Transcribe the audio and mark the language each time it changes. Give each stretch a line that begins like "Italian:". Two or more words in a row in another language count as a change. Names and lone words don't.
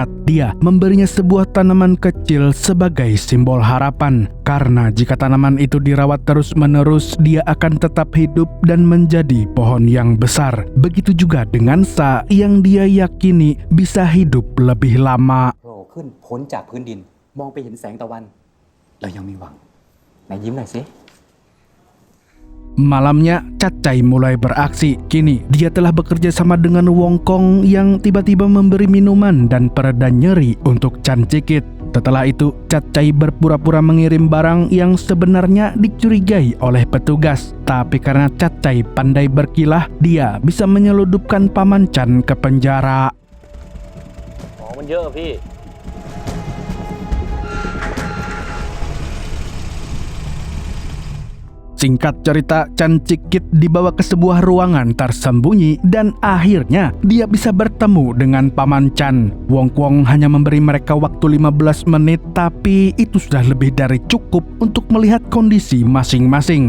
Indonesian: Dia memberinya sebuah tanaman kecil sebagai simbol harapan. Karena jika tanaman itu dirawat terus-menerus, dia akan tetap hidup dan menjadi pohon yang besar. Begitu juga dengan Sa yang dia yakini bisa hidup lebih lama.
Thai: โผล่ขึ้นพ้นจากพื้นดินมองไปเห็นแสงตะวันเรายังมีหวังไหนยิ้มหน่อยสิ
Indonesian: Malamnya, Cat Chai mulai beraksi. Kini, dia telah bekerja sama dengan Wong Kwong yang tiba-tiba memberi minuman dan pereda nyeri untuk Chan Cikit. Setelah itu, Cat Chai berpura-pura mengirim barang yang sebenarnya dicurigai oleh petugas. Tapi karena Cat Chai pandai berkilah, dia bisa menyeludupkan Paman Chan ke penjara.
Thai: ของมันเยอะพี่
Indonesian: Setelah Singkat cerita, Chan Cikit dibawa ke sebuah ruangan tersembunyi dan akhirnya dia bisa bertemu dengan Paman Chan. Wong Kwong hanya memberi mereka waktu 15 menit, tapi itu sudah lebih dari cukup untuk melihat kondisi masing-masing.